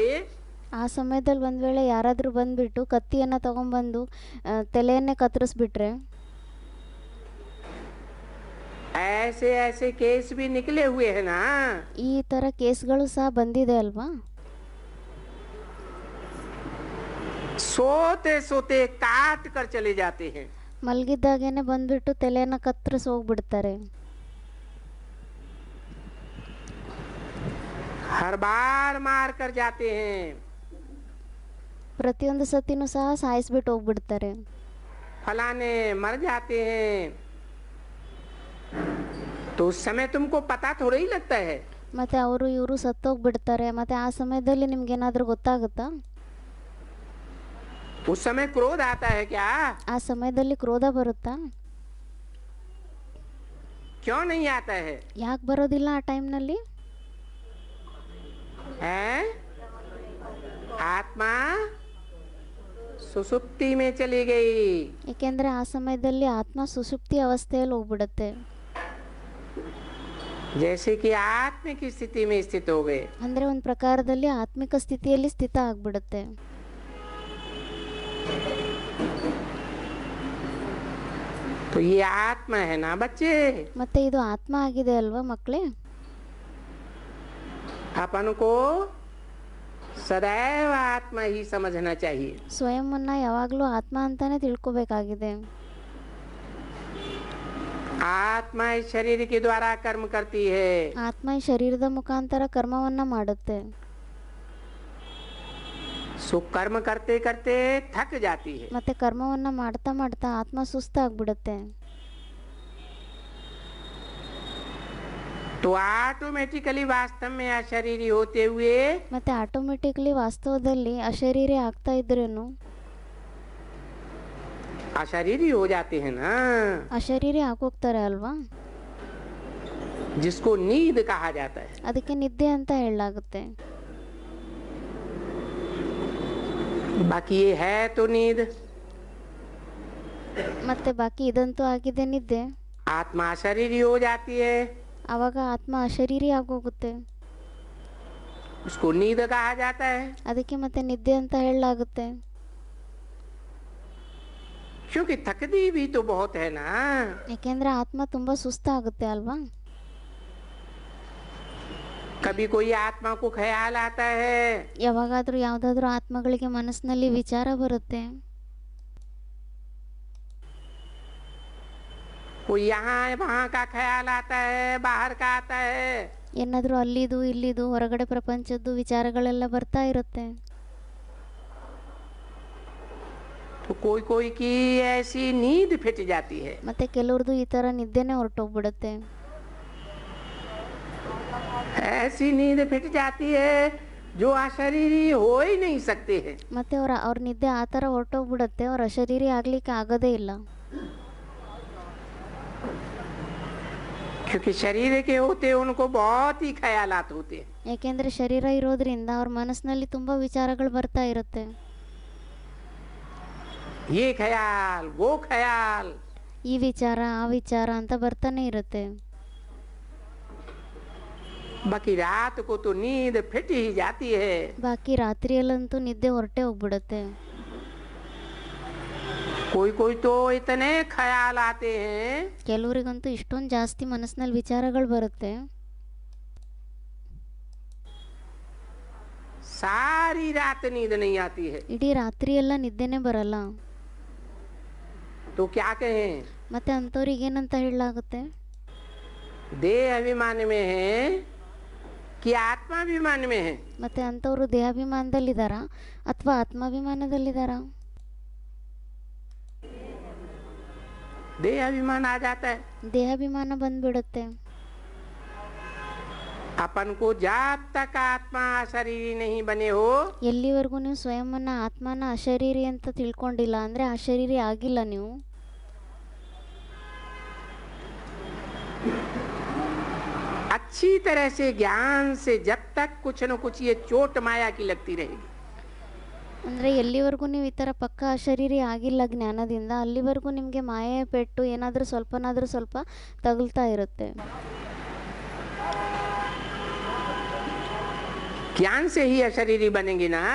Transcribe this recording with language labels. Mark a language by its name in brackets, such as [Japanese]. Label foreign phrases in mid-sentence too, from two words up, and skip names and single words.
[Kannada] ಆ ಸಮಯದಲ್ಲಿ ಒಂದು ವೇಳೆ ಯಾರಾದರೂ ಬಂದುಬಿಟ್ಟು ಕತ್ತಿಯನ್ನು ತಗೊಂಡ್ಬಂದು ತಲೆಯನ್ನೇ ಕತ್ತರಿಸ್ಬಿಟ್ರೆ, [Hindi] ऐसे ऐसे केस भी निकले हुए हैं ना। [Kannada] ಈ ಥರ ಕೇಸ್ಗಳು ಸಹ ಬಂದಿದೆ ಅಲ್ವಾ. [Hindi] सोते सोते काट कर चले जाते हैं। [Kannada] ಮಲಗಿದ್ದಾಗೇನೆ ಬಂದುಬಿಟ್ಟು ತಲೆಯನ್ನು ಕತ್ತರಿಸಿ ಹೋಗ್ಬಿಡ್ತಾರೆ. [Hindi] हर बार मार कर जाते हैं। [Kannada] ಪ್ರತಿಯೊಂದು ಸತಿನೂ ಸಹ ಸಾಯಿಸ್ಬಿಟ್ಟು ಹೋಗ್ಬಿಡ್ತಾರೆ. [Hindi] फलाने मर जाते हैं, तो उस समय तुमको पता थोड़ा ही लगता है। [Kannada] ಮತ್ತು ಅವರು ಇವರು ಸತ್ತೋಗ್ಬಿಡ್ತಾರೆ. ಮತ್ತು ಆ ಸಮಯದಲ್ಲಿ ನಿಮ್ಗೇನಾದರೂ ಗೊತ್ತಾಗುತ್ತಾ? [Hindi] उस समय क्रोध आता है क्या? [Kannada] ಆ ಸಮಯದಲ್ಲಿ ಕ್ರೋಧ ಬರುತ್ತಾ? [Hindi] क्यों नहीं आता है? [Kannada] ಯಾಕೆ ಬರೋದಿಲ್ಲ ಆ ಟೈಮ್ನಲ್ಲಿ? [Hindi] हैं? आत्मा सुसुप्ति में चली गई। [Kannada] ಏಕೆಂದರೆ ಆ ಸಮಯದಲ್ಲಿ ಆತ್ಮ ಸುಷುಪ್ತಿ ಅವಸ್ಥೆಯಲ್ಲಿ ಹೋಗ್ಬಿಡುತ್ತೆ. [Hindi] जैसे कि आत्मिक स्थिति में स्थित हो गए। [Kannada] ಅಂದರೆ ಒಂದು ಪ್ರಕಾರದಲ್ಲಿ ಆತ್ಮಿಕ ಸ್ಥಿತಿಯಲ್ಲಿ ಸ್ಥಿತ ಆಗ್ಬಿಡುತ್ತೆ. [Hindi] तो ये आत्मा है ना बच्चे। [Kannada] ಮತ್ತೆ ಇದು ಆತ್ಮ ಆಗಿದೆ ಅಲ್ವಾ ಮಕ್ಕಳೇ. [Hindi] अपन को सदैव आत्मा ही समझना चाहिए। [Kannada] ಸ್ವಯಂವನ್ನು ಯಾವಾಗಲೂ ಆತ್ಮ ಅಂತಾನೆ ತಿಳ್ಕೊಬೇಕಾಗಿದೆ. [Hindi] आत्मा इस शरीर के द्वारा कर्म करती है। [Kannada] ಆತ್ಮ ಈ ಶರೀರದ ಮುಖಾಂತರ ಕರ್ಮವನ್ನು ಮಾಡುತ್ತೆ. [Hindi] सो कर्म करते करते थक जाती है। [Kannada] ಮತ್ತೆ ಕರ್ಮವನ್ನು ಮಾಡ್ತಾ ಮಾಡ್ತಾ ಆತ್ಮ ಸುಸ್ತಾಗ್ಬಿಡುತ್ತೆ. [Hindi] तो ऑटोमेटिकली वास्तव में अशरीरी होते हुए [Kannada] ಮತ್ತೆ ಆಟೋಮೆಟಿಕ್ಲಿ ವಾಸ್ತವದಲ್ಲಿ ಅಶರೀರಿ ಆಗ್ತಾ ಇದ್ರೇನು [Hindi] अशरीरी हो जाते हैं ना, [Kannada] ಅಶರೀರಿ ಆಗೋಗ್ತಾರೆ ಅಲ್ವಾ. [Hindi] जिसको नींद कहा जाता है। [Kannada] ಅದಕ್ಕೆ ನಿದ್ದೆ ಅಂತ ಹೇಳಲಾಗುತ್ತೆ. [Hindi] बाकी ये है तो नींद। [Kannada] ಮತ್ತೆ ಬಾಕಿ ಇದಂತೂ ಆಗಿದೆ ನಿದ್ದೆ. [Hindi] आत्मा अशरीरी हो जाती है, [Kannada] ಆವಾಗ ಆತ್ಮ ಅಶರೀರಿ ಆಗೋಗುತ್ತೆ. [Hindi] उसको नींद कहा जाता है। [Kannada] ಅದಕ್ಕೆ ಮತ್ತೆ ನಿದ್ದೆ ಅಂತ ಹೇಳಲಾಗುತ್ತೆ. [Hindi] क्योंकि थकती भी तो बहुत है ना। [Kannada] ಯಾಕೆಂದ್ರೆ ಆತ್ಮ ತುಂಬಾ ಸುಸ್ತಾಗುತ್ತೆ ಅಲ್ವಾ. [Hindi] कभी कोई आत्मा को ख्याल आता है, [Kannada] ಯಾವಾಗಾದ್ರೂ ಯಾವುದಾದ್ರೂ ಆತ್ಮಗಳಿಗೆ ಮನಸ್ಸಿನಲ್ಲಿ ವಿಚಾರ ಬರುತ್ತೆ. [Hindi] कोई यहाँ वहाँ का ख्याल आता है, बाहर का आता है। [Kannada] ಏನಾದರೂ ಅಲ್ಲಿದು ಇಲ್ಲಿದು ಹೊರಗಡೆ ಪ್ರಪಂಚದ್ದು ವಿಚಾರಗಳೆಲ್ಲ ಬರ್ತಾ ಇರುತ್ತೆ. [Hindi] तो कोई कोई की ऐसी नींद फिट जाती है। [Kannada] ಮತ್ತು ಕೆಲವ್ರದ್ದು ಈ ಥರ ನಿದ್ದೆನೇ ಹೊರಟೋಗ್ಬಿಡುತ್ತೆ. [Hindi] ऐसी नींद फिट जाती है जो अशरीरी हो ही नहीं सकते हैं। [Kannada] ಮತ್ತು ಅವ್ರ ನಿದ್ದೆ ಆ ಥರ ಹೊರಟೋಗ್ಬಿಡುತ್ತೆ, ಅವ್ರ ಅಶರೀರಿ ಆಗಲಿಕ್ಕೆ ಆಗೋದೇ ಇಲ್ಲ. [Hindi] क्योंकि शरीर के होते उनको बहुत ही ख्यालात होते हैं। [Kannada] ಯಾಕೆಂದರೆ ಶರೀರ ಇರೋದ್ರಿಂದ ಅವ್ರ ಮನಸ್ಸಿನಲ್ಲಿ ತುಂಬ ವಿಚಾರಗಳು ಬರ್ತಾ ಇರುತ್ತೆ. [Hindi] ये ख्याल वो ख्याल, [Kannada] ಈ ವಿಚಾರ ಆ ವಿಚಾರ ಅಂತ ಬರ್ತಾನೆ ಇರುತ್ತೆ. [Hindi] बाकी रात को तो नींद फिट ही जाती है। [Kannada] ಬಾಕಿ ರಾತ್ರಿಯಲ್ಲಂತೂ ನಿದ್ದೆ ಹೊರಟೇ ಹೋಗ್ಬಿಡುತ್ತೆ. [Hindi] कोई कोई तो इतने ख्याल आते हैं, [Kannada] ಕೆಲವರಿಗಂತೂ ಇಷ್ಟೊಂದು ಜಾಸ್ತಿ ಮನಸ್ಸಿನಲ್ಲಿ ವಿಚಾರಗಳು ಬರುತ್ತೆ, [Hindi] सारी रात नींद नहीं आती है। [Kannada] ಇಡೀ ರಾತ್ರಿ ಎಲ್ಲ ನಿದ್ದೆನೇ ಬರಲ್ಲ. [Hindi] तो क्या कहें, [Kannada] ಮತ್ತೆ ಅಂಥವ್ರಿಗೆ ಏನಂತ ಹೇಳಲಾಗುತ್ತೆ? [Hindi] देह अभिमान में है कि आत्माभिमान में है? [Kannada] ಮತ್ತೆ ಅಂಥವ್ರು ದೇಹಾಭಿಮಾನದಲ್ಲಿದ್ದಾರಾ ಅಥವಾ ಆತ್ಮಾಭಿಮಾನದಲ್ಲಿದ್ದಾರಾ? [Hindi] देह अभिमान आ जाता है। [Kannada] ದೇಹಾಭಿಮಾನ ಬಂದ್ಬಿಡುತ್ತೆ. [Hindi] अपन को जब तक आत्मा शरीर नहीं बने हो, [Kannada] ಎಲ್ಲಿವರೆಗೂ ನೀವು ಸ್ವಯಂನ ಆತ್ಮನ ಅಶರೀರಿ ಅಂತ ತಿಳ್ಕೊಂಡಿಲ್ಲ ಅಂದರೆ ಅಶರೀರಿ ಆಗಿಲ್ಲ ನೀವು. [Hindi] अच्छी तरह से ज्ञान से जब तक कुछ न कुछ ये चोट माया की लगती रहेगी। [Kannada] ಅಂದರೆ ಎಲ್ಲಿವರೆಗೂ ನೀವು ಈ ಥರ ಪಕ್ಕ ಅಶರೀರಿ ಆಗಿಲ್ಲ ಜ್ಞಾನದಿಂದ, ಅಲ್ಲಿವರೆಗೂ ನಿಮಗೆ ಮಾಯೆ ಪೆಟ್ಟು ಏನಾದರೂ ಸ್ವಲ್ಪನಾದರೂ ಸ್ವಲ್ಪ ತಗುಲ್ತಾ ಇರುತ್ತೆ. [Hindi] ज्ञान से ही अशरीरी बनेंगे ना।